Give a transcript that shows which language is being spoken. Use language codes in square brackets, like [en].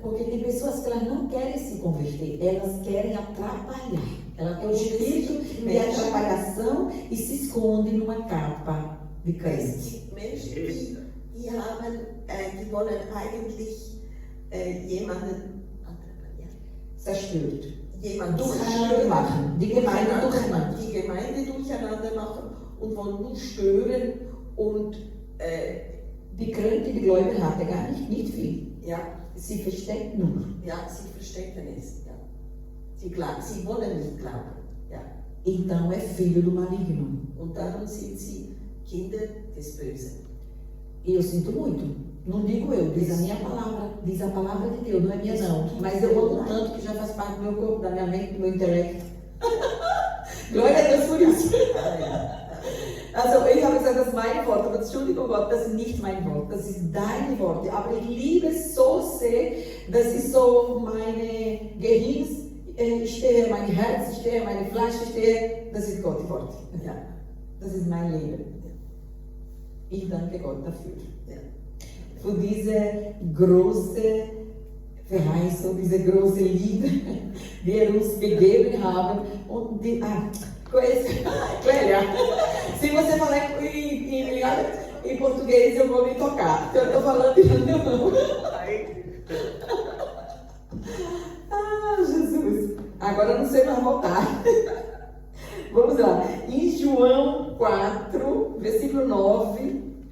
[pt] Porque tem pessoas que elas não querem se converter, elas querem atrapalhar. Ela tem o espírito de atrapalhação e se esconde numa capa de [de] Es [pt] crente. [de] gibt Menschen, die wollen eigentlich jemanden Zerstört. durcheinander machen, Die Gemeinde durcheinander. die Gemeinde durcheinander machen und wollen nur stören und Die Krönte, die Gläubigen hatten gar nicht viel. ja, Sie versteckt nur. ja, sie verstecken es. Ja. Sie wollen nicht glauben. Ja. [pt] Então é filho do maligno. [de] Und darum sind sie Kinder des Bösen. [pt] E eu sinto muito. Não digo eu, diz a minha palavra. Diz a palavra de Deus, não é minha não. Mas eu amo tanto que já faz parte do meu corpo, da minha mente, do meu intelecto. Glória a Deus por isso. [de] Also ich habe gesagt, das ist meine Worte, aber Entschuldigung Gott, das ist nicht mein Wort, das ist deine Worte. Aber ich liebe es so sehr, dass ich so meine Gehirn stehe, mein Herz stehe, meine Fleisch stehe, das ist Gottes Wort. Ja, das ist mein Leben. Ich danke Gott dafür. Ja. Für diese große Verheißung, diese große Liebe, die er uns gegeben hat. [pt] Und die, Clélia, se você falar em português, eu vou me tocar. Então eu estou falando em alemão. Ah, Jesus. Agora eu não sei mais voltar. Vamos lá. Em João 4, versículo 9.